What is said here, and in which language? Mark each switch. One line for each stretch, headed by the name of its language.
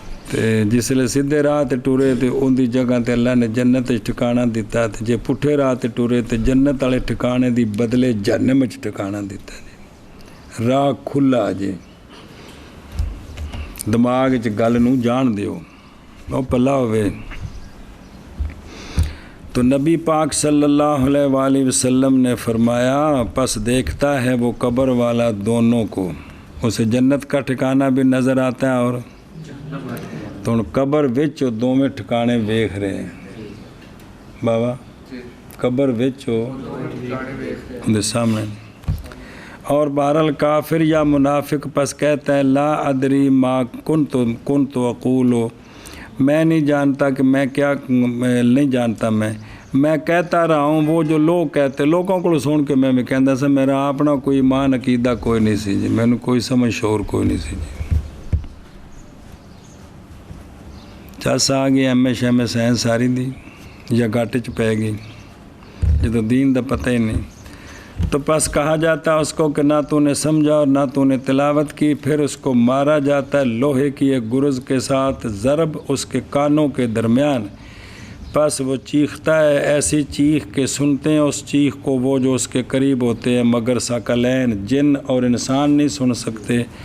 Punjabi: تے جسلے سیدھے راہ تے ٹورے تے ان دی جگہ تے اللہ نے جنت وچ ٹھکانہ دیتا تے جے پٹھے راہ تے ٹورے تے جنت والے ٹھکانے دی بدلے جہنم وچ ٹھکانہ دیتا جی. راہ کھلا جی دماغ وچ گل نوں جان دیو او پلا ہوئے.
Urdu: تو نبی پاک صلی اللہ علیہ وآلہ وسلم نے فرمایا پس دیکھتا ہے وہ قبر والا دونوں کو, اسے جنت کا ٹھکانہ بھی نظر آتا ہے
Punjabi: اور تو ان قبر وچ دو میں ٹھکانے ویکھ رہے ہیں بابا قبر وچ ان دے سامنے.
Urdu: اور بہرحال کافر یا منافق پس کہتا ہے
Arabic: لا ادری ما کنت اقول,
Urdu: میں نہیں جانتا کہ میں کیا نہیں جانتا میں کہتا رہا ہوں وہ جو لوگ کہتے لوگوں کو سن کے میں بھی
Punjabi: کہندا سا میرا اپنا کوئی ایمان عقیدہ کوئی نہیں سی جی مینوں کوئی سمجھ شعور کوئی نہیں سی جی. چس آ گئی ایم اے سائنس ساری دی یا گھٹ چ پے گئی جدو دین دا پتہ ہی نہیں.
Urdu: تو پس کہا جاتا اس کو کہ نہ تو نے سمجھا اور نہ تو نے تلاوت کی. پھر اس کو مارا جاتا ہے لوہے کی ایک گرز کے ساتھ ضرب اس کے کانوں کے درمیان. پس وہ چیختا ہے ایسی چیخ کہ سنتے ہیں اس چیخ کو وہ جو اس کے قریب ہوتے ہیں مگر ثقلین جن اور انسان نہیں سن سکتے.